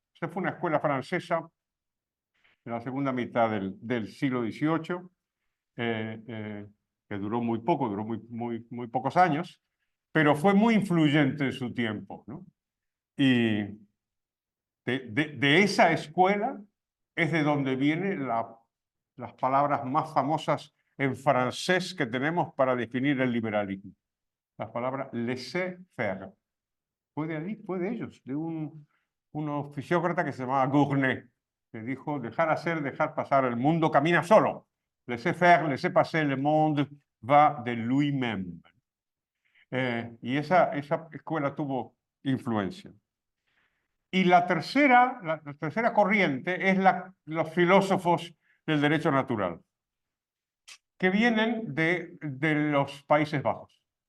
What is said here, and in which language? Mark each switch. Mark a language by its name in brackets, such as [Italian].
[Spanish] Esta fue una escuela francesa en la segunda mitad del siglo XVIII, que duró muy poco, duró muy pocos años, pero fue muy influyente en su tiempo, ¿no? Y de esa escuela es de donde vienen las palabras más famosas en francés que tenemos para definir el liberalismo. La palabra laissez-faire. Fue de allí, fue de ellos, de un fisiócrata que se llamaba Gournay, que dijo, dejar hacer, dejar pasar, el mundo camina solo. [French] Laissez-faire, laissez-passer, le monde va de lui-même. [Spanish] Y esa escuela tuvo influencia. Y la tercera corriente es los filósofos del derecho natural, que vienen de los Países Bajos.